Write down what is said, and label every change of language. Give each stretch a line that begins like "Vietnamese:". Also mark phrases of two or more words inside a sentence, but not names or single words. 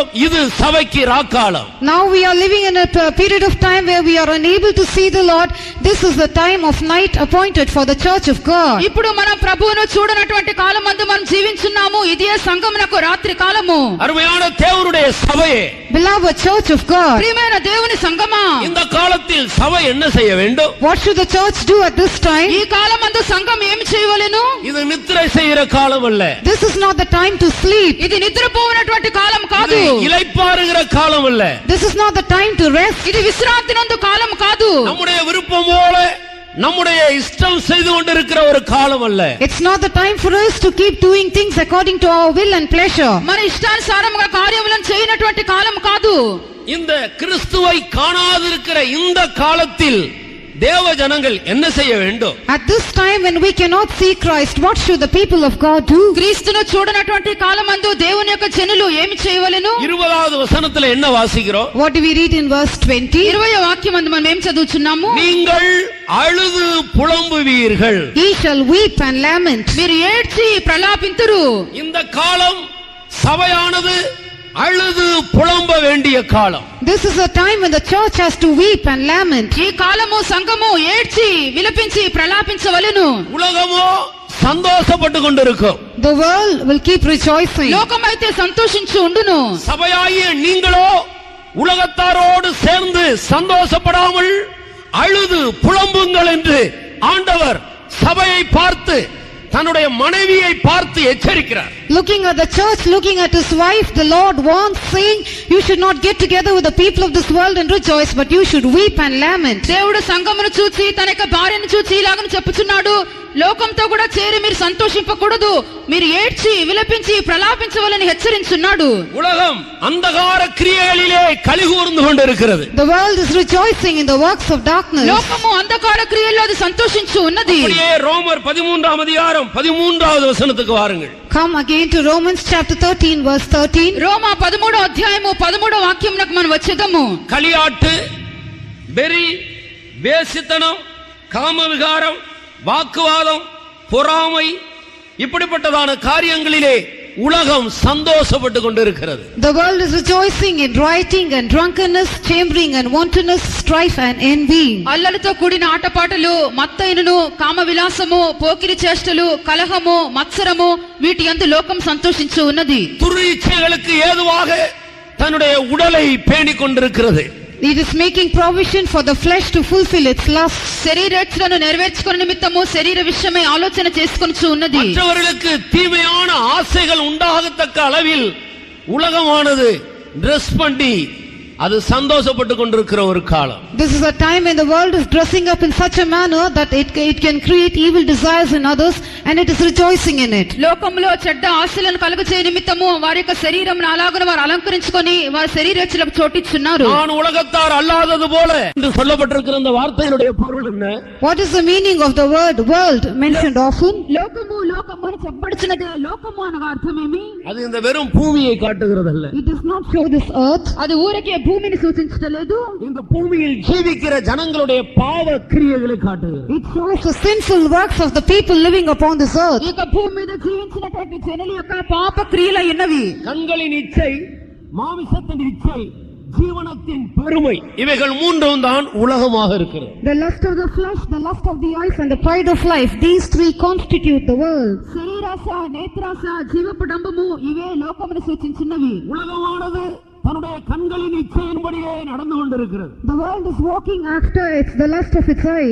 Tamil: இது சபைக்கு ராக்காலம்.
English: Now we are living in a period of time where we are unable to see the Lord. This is the time of night appointed for the church of God.
Telugu: ఇప్పుడు మనం ప్రభువును చూడనటువంటి కాలమందు మనం జీవించున్నాము. ఇదే సంగమునకు రాత్రి కాలము.
Tamil: அருமையான தேவனுடைய சபையே,
English: Beloved church of God,
Telugu: ప్రియమైన దేవుని సంగమా,
Tamil: இந்த காலத்தில் சபை என்ன செய்ய வேண்டும்?
English: what should the church do at this time?
Telugu: ఈ కాలమందు సంఘం ఏమి చేయవలెను?
Tamil: இது நித்திரை செய்கிற காலம் அல்ல.
English: This is not the time to sleep.
Telugu: ఇది నిద్రపోవనటువంటి కాలం కాదు.
Tamil: இது இளைப்பாறுகிற காலம் அல்ல.
English: This is not the time to rest.
Telugu: ఇది విశ్రాంతి నందు కాలం కాదు.
Tamil: நம்முடைய விருப்பம் போல நம்முடைய இஷ்டம் செய்து கொண்டிருக்கிற ஒரு காலம் அல்ல.
English: It's not the time for us to keep doing things according to our will and pleasure.
Telugu: మన ఇష్టానుసారముగా కార్యములను చేయనటువంటి కాలం కాదు.
Tamil: இந்த கிறிஸ்துவை காணாதிருக்கிற இந்த காலத்தில் தேவ ஜனங்கள் என்ன செய்ய வேண்டும்?
English: At this time when we cannot see Christ, what should the people of God do?
Telugu: క్రీస్తును చూడనటువంటి కాలమందు దేవుని యొక్క జనులు ఏమి చేయవలెను?
Tamil: 20வது వசனத்துல என்ன வாசிக்கிறோம்?
English: What do we read in verse 20?
Telugu: 20వ వాక్యమందు మనం ఏం చదువుచున్నాము?
Tamil: நீங்கள் அழுது புலம்புவீர்கள்.
English: Ye shall weep and lament.
Telugu: మీరు ఏడ్చి ప్రలాపింతురు.
Tamil: இந்த காலம் சபையானது அழுது புலம்ப வேண்டிய காலம்.
English: This is a time when the church has to weep and lament.
Telugu: ఈ కాలము సంఘము ఏడ్చి విలపించి ప్రలాపించవలెను.
Tamil: உலகமோ சந்தோஷப்பட்டு கொண்டிருக்கும்.
English: The world will keep rejoicing.
Telugu: లోకమైతే సంతోషించు ఉండును.
Tamil: சபையாகிய நீங்களோ உலகத்தாரோடு சேர்ந்து சந்தோஷப்படாமல் அழுது புலம்புங்கள் என்று ஆண்டவர் சபையை பார்த்து தன்னுடைய மனைவியை பார்த்து எச்சரிக்கிறார்.
English: Looking at the church, looking at his wife, the Lord warns, saying, you should not get together with the people of this world and rejoice, but you should weep and lament.
Telugu: దేవుడు సంఘమును చూచి తన యొక్క భార్యను చూచి ఇలాగని చెప్పుచున్నాడు, లోకంతో కూడా చేరి మీరు సంతోషింపకూడదు, మీరు ఏడ్చి విలపించి ప్రలాపించవలని హెచ్చరించున్నాడు.
Tamil: உலகம் அந்தகார கிரியைகளிலே கலிகூர்ந்து கொண்டிருக்கிறது.
English: The world is rejoicing in the works of darkness.
Telugu: లోకము అంధకార క్రియల్లో అది సంతోషించు ఉన్నది.
Tamil: அப்படியே ரோமர் 13ஆம் அதிகாரம் 13வது வசனத்துக்கு வாருங்கள்.
English: Come again to Romans chapter 13 verse 13.
Telugu: రోమా 13వ అధ్యాయము 13వ వాక్యమునకు మనం వచ్చేదము.
Tamil: களியாட்டு, வெறி, வேசித்தனம், காமவிகாரம், வாக்குவாதம், பொறாமை, இப்படிப்பட்டதான காரியங்களிலே உலகம் சந்தோஷப்பட்டு கொண்டிருக்கிறது.
English: The world is rejoicing in rioting and drunkenness, chambering and wantonness, strife and envy.
Telugu: అల్లలతో కూడిన ఆటపాటలు, మత్తైనను, కామ విలాసము, పోకిరి చేష్టలు, కలహము, మత్సరము, వీటి యందు లోకం సంతోషించు ఉన్నది.
Tamil: துரிச்சைகளுக்கு ஏதுவாக தன்னுடைய உடலை பேணிக் கொண்டிருக்கிறது.
English: It is making provision for the flesh to fulfill its lusts.
Telugu: శరీరేచ్ఛలను నెరవేర్చుకునే నిమిత్తము శరీర విషయమై ఆలోచన చేసుకొనుచు ఉన్నది.
Tamil: மற்றவர்களுக்கு தீமையான ஆசைகள் உண்டாகத்தக்க அளவில் உலகமானது ட்ரெஸ் பண்ணி அது சந்தோஷப்பட்டு கொண்டிருக்கிற ஒரு காலம்.
English: This is a time when the world is dressing up in such a manner that it can create evil desires in others and it is rejoicing in it.
Telugu: లోకములో చెడ్డ ఆశలను కలుగజేయ నిమిత్తము వారి యొక్క శరీరమును అలాగున వారు అలంకరించుకొని వారి శరీరేచ్ఛలకు చోటిచ్చున్నారు.
Tamil: நான் உலகத்தார் அல்லாதது போல என்று சொல்லப்பட்டிருக்கிற அந்த வார்த்தையினுடைய பொருள் என்ன?
English: What is the meaning of the word world mentioned often?
Telugu: లోకము లోకము అని చెప్పబడుచున్నది. లోకము అనగా అర్థమేమి?
Tamil: அது இந்த வெறும் பூமியை காட்டுகிறதல்ல.
English: It does not show this earth.
Telugu: అది ఊరికే భూమిని సూచించలేదు.
Tamil: இந்த பூமியில் ஜீவிக்கிற ஜனங்களுடைய பாவ கிரியைகளை காட்டுகிறது.
English: It shows the sinful works of the people living upon this earth.
Telugu: ఈ యొక్క భూమి మీద జీవించినటువంటి జనుల యొక్క పాప క్రియలు ఉన్నవి.
Tamil: கண்களின் இச்சை, மாமிசத்தின் இச்சை, ஜீவனத்தின் பெருமை, இவைகள் மூன்றும் தான் உலகமாக இருக்கிறது.
English: The lust of the flesh, the lust of the eyes and the pride of life, these three constitute the world.
Telugu: శరీరాశ, నేత్రాశ, జీవపు డంబము ఇవే లోకమును సూచించినవి.
Tamil: உலகமானது தன்னுடைய கண்களின் இச்சையின்படியே நடந்து கொண்டிருக்கிறது.
English: The world is walking after it's the lust of its eyes.